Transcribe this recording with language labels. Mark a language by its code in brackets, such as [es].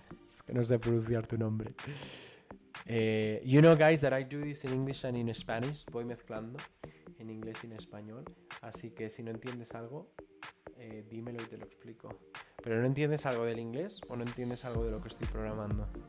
[es] Es que no sé pronunciar tu nombre. [en] You know, guys, that I do this in English and in Spanish. [es] Voy mezclando en inglés y en español. Así que si no entiendes algo, dímelo y te lo explico. Pero no entiendes algo del inglés o no entiendes algo de lo que estoy programando.